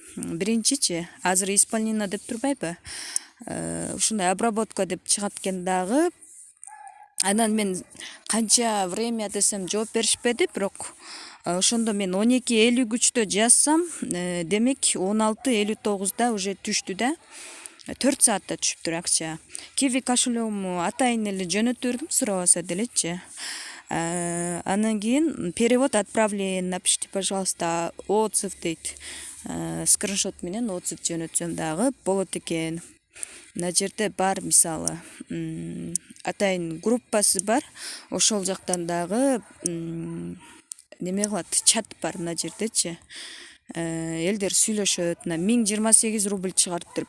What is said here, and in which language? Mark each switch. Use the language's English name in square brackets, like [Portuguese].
[Kyrgyz] Биринчичи, азыр исполнена деп турбайбы? Ушундай обработка деп чыгат экен дагы. Анан мен канча время десем жооп беришпеди, бирок ошондо мен 12:53 жазсам, демек 16:59 уже түштү да. 4 саатта түшүптүр акча. Kiwi кошелегимди атайын эле жөнөтүп бердим, сурабаса делечи. Анан кийин [Russian] перевод отправлен, напишите, пожалуйста, отзыв [Kyrgyz] дейт. Скриншот менен отзыв жөнөтсөм дагы болот экен. Мына жерде бар, мисалы, атайын группасы бар. Ошол жактан дагы неме кылат, чат бар мына жердечи. Элдер сүйлөшөт. Мына 1028 рубль чыгарыптыр.